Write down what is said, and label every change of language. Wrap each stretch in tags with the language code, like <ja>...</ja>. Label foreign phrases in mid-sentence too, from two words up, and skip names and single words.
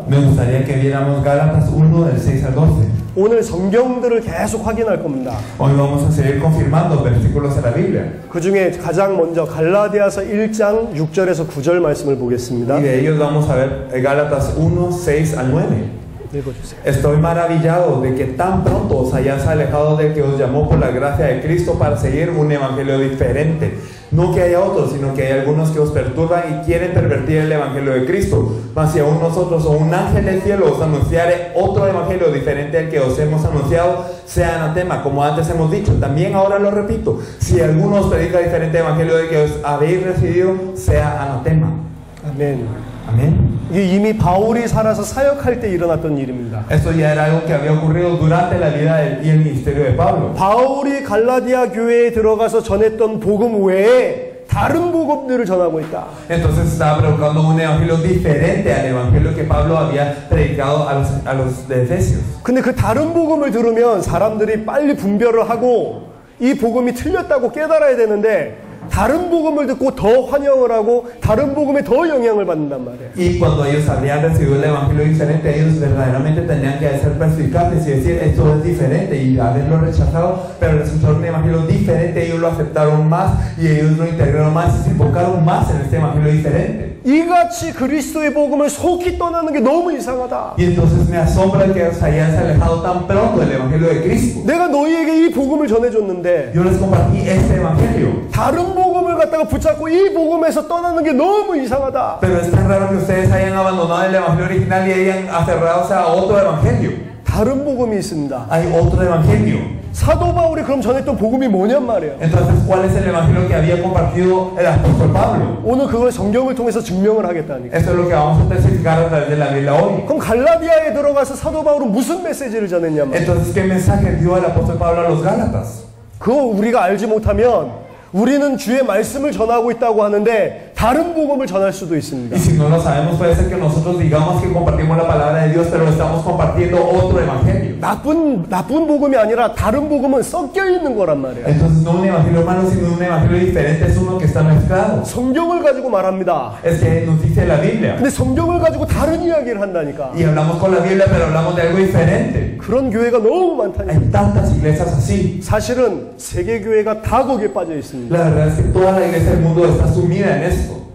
<es>Me gustaría que viéramos Gálatas 1 del 6 al 12.</es> <ko>오늘 성경들을 계속 확인할 겁니다.</ko> <es>Hoy vamos a seguir confirmando versículos de la Biblia.</es> <ko>그 중에 가장 먼저 갈라디아서 1장 6절에서 9절 말씀을 보겠습니다.</ko> <es>Y de ellos vamos a ver Gálatas 1, 6 al 9.</es> <ko>읽어주세요.</ko> <es>Estoy maravillado de que tan pronto os hayáis alejado del que os llamó por la gracia de Cristo para seguir un evangelio diferente. No que haya otros, sino que hay algunos que os perturban y quieren pervertir el evangelio de Cristo. Mas si aún nosotros o un ángel del cielo os anunciare otro evangelio diferente al que os hemos anunciado, sea anatema, como antes hemos dicho. También ahora lo repito, si alguno os predica diferente evangelio del que os habéis recibido, sea anatema.</es> <ko>아멘.</ko> <es>Amén.</es> <ko>이게 이미 바울이 살아서 사역할 때 일어났던 일입니다.</ko> <es>Esto ya era algo que había ocurrido durante la vida y el ministerio de Pablo.</es> <ko>바울이 갈라디아 교회에 들어가서 전했던 복음 외에 다른 복음들을 전하고 있다.</ko> <es>Entonces estaba predicando un evangelio diferente al evangelio que Pablo había predicado a los de Efesios.</es> <ko>근데 그 다른 복음을 들으면 사람들이 빨리 분별을 하고 이 복음이 틀렸다고 깨달아야 되는데 다른 복음을 듣고 더 환영을 하고 다른 복음에 더 영향을 받는단 말이에요.</ko> <es>Y cuando ellos habían recibido el evangelio diferente, ellos verdaderamente tenían que ser perspicaces y decir esto es diferente y haberlo rechazado, pero escucharon un evangelio diferente, ellos lo aceptaron más y ellos lo integraron más y se enfocaron más en este evangelio diferente.</es> <ko>이같이 그리스도의 복음을 속히 떠나는 게 너무 이상하다.</ko> <es>Y entonces me asombra que os hayáis alejado tan pronto del evangelio de Cristo.</es> <ko>내가 너희에게 이 복음을 전해줬는데</ko> <es>Yo les compartí este evangelio.</es> <ko>다른 복음을 갖다가 붙잡고 이 복음에서 떠나는 게 너무 이상하다.</ko> <es>Pero es tan raro que ustedes hayan abandonado el evangelio original y hayan aferrado a otro evangelio.</es> <ko>다른 복음이 있습니다.</ko> <es>Hay otro evangelio.</es> <ko>사도 바울이 그럼 전했던 복음이 뭐냔 말이에요.</ko> <es>Entonces, ¿cuál es el evangelio que había compartido el apóstol Pablo?</es> <ko>오늘 그걸 성경을 통해서 증명을 하겠다니까.</ko> <es>Eso es lo que vamos a testificar a través de la Biblia hoy.</es> <ko>그럼 갈라디아에 들어가서 사도 바울은 무슨 메시지를 전했냐 말이에요.</ko> <es>Entonces, ¿qué mensaje dio el apóstol Pablo a los Gálatas?</es> <ko>그거 우리가 알지 못하면 우리는 주의 말씀을 전하고 있다고 하는데 다른 복음을 전할 수도 있습니다.</ko> <es>Y si no lo sabemos, puede ser que nosotros digamos que compartimos la palabra de Dios, pero estamos compartiendo otro evangelio.</es> <ko>나쁜 복음이 아니라 다른 복음은 섞여 있는 거란 말이에요.</ko> <es>Entonces, no un evangelio malo, sino un evangelio diferente, es uno que está mezclado.</es> <ko>성경을 가지고 말합니다.</ko> <es>Es que nos dice la Biblia.</es> <ko>근데 성경을 가지고 다른 이야기를 한다니까.</ko> <es>Y hablamos con la Biblia, pero hablamos de algo diferente.</es> <ko>그런 교회가 너무 많다니까.</ko> <es>Hay tantas iglesias así.</es> <ko>사실은 세계 교회가 다 거기에 빠져 있습니다.</ko> <es>La verdad es que toda la iglesia del mundo está sumida en esto.</es>